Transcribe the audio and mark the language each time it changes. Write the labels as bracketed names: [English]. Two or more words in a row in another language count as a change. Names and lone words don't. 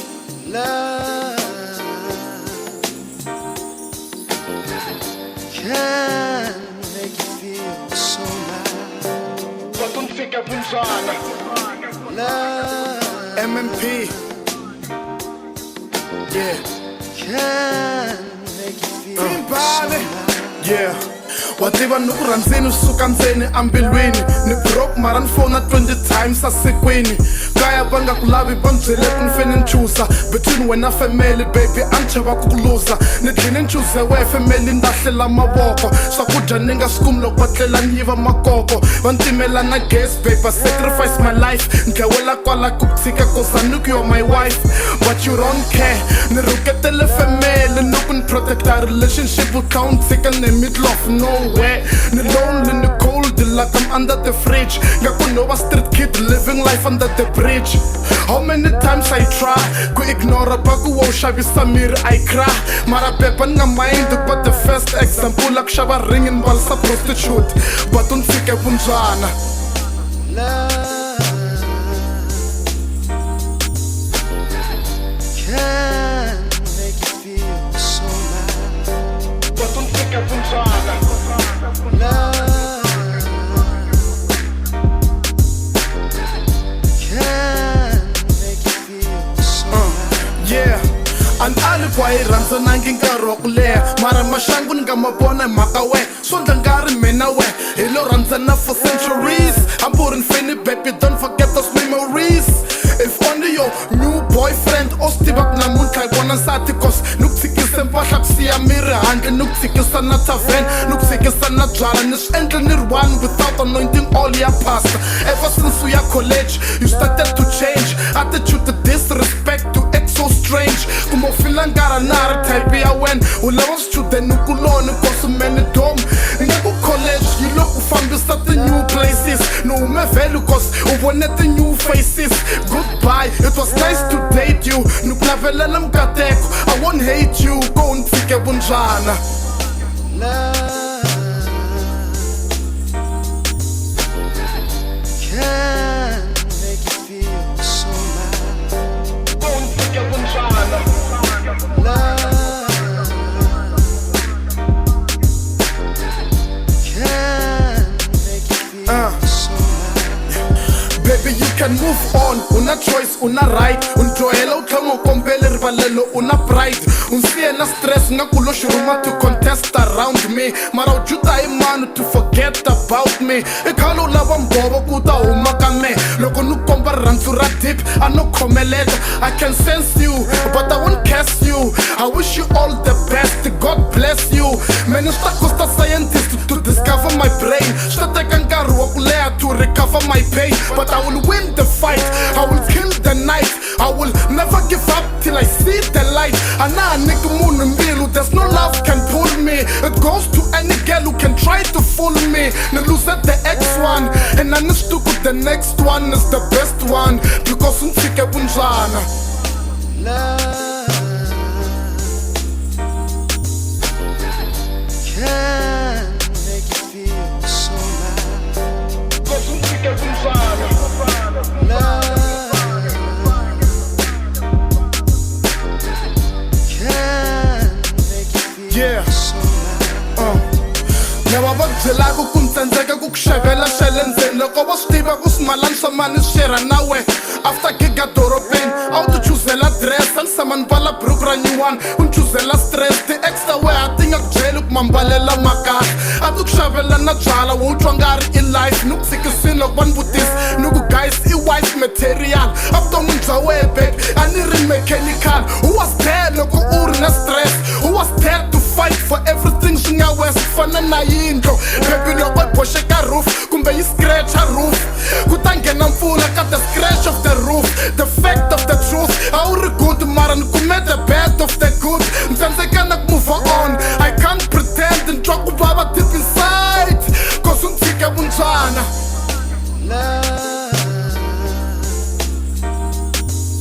[English] Love can make you feel so loud. [Tsonga] Tshike, vumbyana. [English] Love MMP. Yeah. can make you feel so Mthimbani. loud. Yeah. [Tsonga] Wativa nukurandzeni usuka ndzeni ambilwini ni broke mara ni fona 20 times asikwini kaya va nga ku lavi va byele ku ni fene ni chuza between wena family baby a ni chava ku luza ni tlhini ni chuze we family ni lahlela mavoko swakudya ni nga swi kumi loko va tlela ni yiva makoko va ni timela na gas baby [English] I sacrifice my life [Tsonga] ni tlhewela kwala ku tshika [English] cause I knew you're my wife but you don't care [Tsonga] ni rhuketele family ni ku ni protecta relationship wu kha wu ni tshika ni [English] middle of nowhere [Tsonga] ni lonely ni [English] cold like I'm under the fridge [Tsonga] nga ku no va [English] street kid living life under the bridge how many times I try [Tsonga] ku ignore baku wo xavisa miri [English] I cry [Tsonga] mara pepa ni nga mind [English] but the first example [Tsonga] la ku xava ring ni mbalisa prostitute but u tshike vumbyana [English] Love can make you feel so loud. [Tsonga] but u tshike vumbyana [English] Love can make you feel so loud. [Tsonga] yeah an alibi rhandzanangi nkarhi wa ku leha mara maxangu ni nga ma vona hi mhaka we swondla nga ri mina we hi lo rhandzana [English] for centuries I'm putting fini baby don't forget those memories if only your new boyfriend [Tsonga] o swi tiva ku namuntlha hi vona nsati cause ni ku tshikise mpahla ku siya miri handle ni ku tshikisa na tavern ni ku tshikisa na byala ni swi endle ni ri [English] one without anointing all [Tsonga] ya pasta [English] ever since [Tsonga] uya college [English] you started to change attitude to disrespect to act so strange [Tsonga] kuma u fila ngara nari type ya wena u lava swichudeni kuloni cause many dom nga ku college yi loko u fambisa ti-new places ni hume value cause u vone ti-new [English] faces goodbye it was nice to date you [Tsonga] ni ku lavelela mukateko [English] I won't hate you [Tsonga] ko ni tshike vumbyana [English] Love can make you feel so loud. [Tsonga] ko ni tshike vumbyana [English] Love can make you feel so loud. baby you can move on [Tsonga] una choice una right unjoyela u tlhela u kombela rivalelo una pride unsiye na stress nga ku lo xiruma [English] to contest around me [Tsonga] mara u juta hi mani [English] to forget about me [Tsonga] i khale u lava mbhovo ku ta huma ka me loko ni komba rirhandzu ra deep a no khomeleta [English] I can sense you but I won't curse you I wish you all the best God bless you [Tsonga] many swi ta costa [English] scientist to discover my brain [Tsonga] swi ta teka nkarhi wa ku leha [English] to recover my pain but I will win the fight I will kill the night I will never give up till I see the light [Tsonga] ana niki munhu mbilu [English] there's no love can pull me it goes to any girl who can try to fool me ni lose the X1 and I ni stuck with the next one is the best one because [Tsonga] u tshike vumbyana [English] Love can make you feel so loud. [Tsonga] because u tshike vumbyana [English] Love can make you feel Yeah. so loud. [Tsonga] lava va byelaka ku ni tsandzeka ku ku xavela xa le ndzeni loko va swi tiva ku swimalani swa mani swi xerha na we after giga dorobeni a wu ti chuzela dress a ni sama ni mbala buruku ra nyuwani u ni chuzela stress ti-extra we a ti nga ku byeli ku mambalela makahle a ti ku xavela na byala wo u twa nga ri i life ni ku tshikisini loko va ni vutisa ni ku guys i [English] wife material [Tsonga] a vuton'wini bya wehe babe a ni ri mechanical [English] who was there [Tsonga] loko u ri na stress [English] who was there to fight for everything [Tsonga] swi nga wes ku fana na yindlo baby loko i boxeka roof kumbe yi scratcha roof ku ta nghena mpfula ka [English] the scratch of the roof the fact of the truth [Tsonga] a wu ri good mara ni kume [English] the bad of the good [Tsonga] ni tsandzeka na ku move on [English] I can't pretend [Tsonga] ni twa ku vava [English] deep inside cause [Tsonga] u ni tshike vumbyana [English] Love